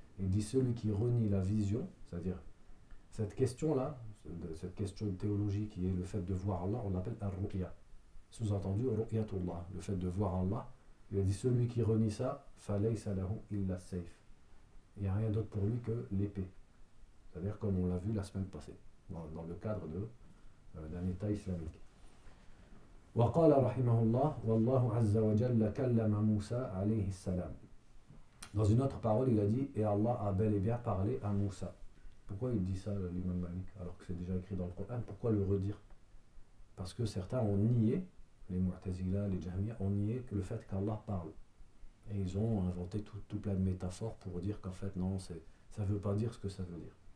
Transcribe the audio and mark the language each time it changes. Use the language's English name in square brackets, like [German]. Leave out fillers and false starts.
[French] Il dit, celui qui renie la vision, c'est-à-dire cette question-là, cette question de théologie qui est le fait de voir Allah, on l'appelle ar-ruqya. Sous-entendu, ruqyatullah, le fait de voir Allah. Il a dit, celui qui renie ça, [Arabic] فَلَيْسَ لَهُ إِلَّا السَّيْفَ. [French] Il n'y a rien d'autre pour lui que l'épée. C'est-à-dire comme on l'a vu la semaine passée, dans le cadre d'un État islamique. [Arabic] وقال رحمه الله والله عز وجل كلم موسى عليه السلام. [French] Dans une autre parole, il a dit, et Allah a bel et bien parlé à Moussa. Pourquoi il dit ça, l'imam Malik, alors que c'est déjà écrit dans le Coran? Pourquoi le redire? Parce que certains ont nié, les Mu'tazila, les Jahmiya, ont nié que le fait qu'Allah parle. Et ils ont inventé tout plein de métaphores pour dire qu'en fait, non, ça ne veut pas dire ce que ça veut dire.